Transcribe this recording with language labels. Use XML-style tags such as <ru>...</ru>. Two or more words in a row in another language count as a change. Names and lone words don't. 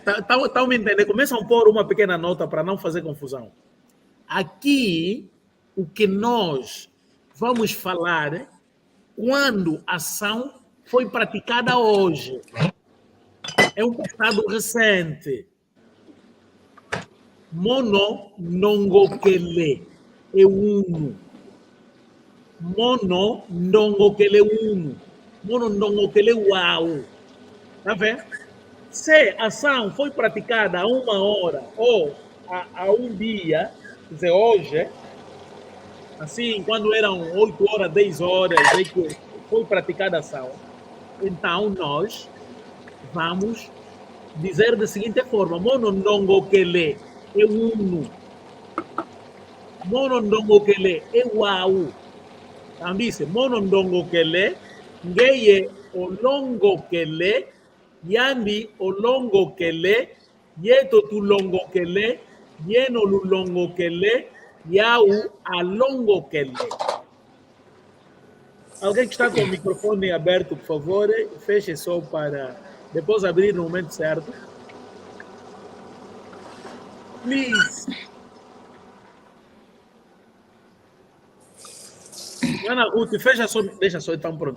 <pt>Estão me entendendo? Começam a pôr uma pequena nota para não fazer confusão. Aqui, o que nós vamos falar é quando a ação foi praticada hoje. É um passado recente.</pt> <kg>Mono nongokele é uno. Mono nongokele uno. Mono nongokele uau.</kg> <pt>Tá vendo? Se a ação foi praticada há 1 hora ou há um dia, quer dizer, hoje, assim, quando eram 8 horas, 10 horas, é que foi praticada a ação, então nós vamos dizer da seguinte forma:</pt> <kg>Mono nongokele é uno. Mono nongokele é uau.</kg> <pt>Então diz,</pt> <kg>mono nongokele, ngeye olongokele, yandi olongokele, yeto tulongokele, yeno lulongokele, yau alongokele.</kg> <pt>Alguém que está com o microfone aberto, por favor, feche só para depois abrir no momento certo.</pt> <en>Please.</en> <pt>Ana Ruth, fecha só, deixa só, então pronto.</pt>